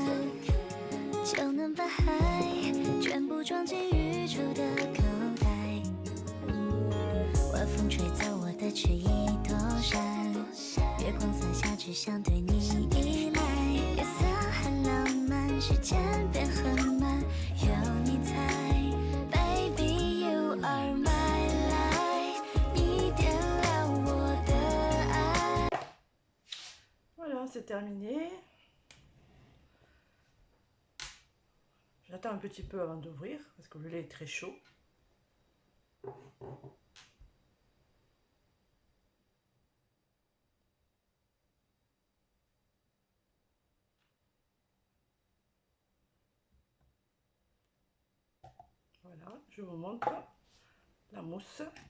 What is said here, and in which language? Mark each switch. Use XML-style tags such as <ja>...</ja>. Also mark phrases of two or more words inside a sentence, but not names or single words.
<zh>就能把海全部装进宇宙的口袋晚风吹走我的迟疑躲闪月光洒下只想对你依赖夜色很浪漫时间变很慢有你在</zh> <en>Baby you are my light</en> <zh>你点亮我的爱</zh> <fr>Voilà c'est terminé. J'attends un petit peu avant d'ouvrir parce que le lait est très chaud. Voilà, je vous montre la mousse.</fr>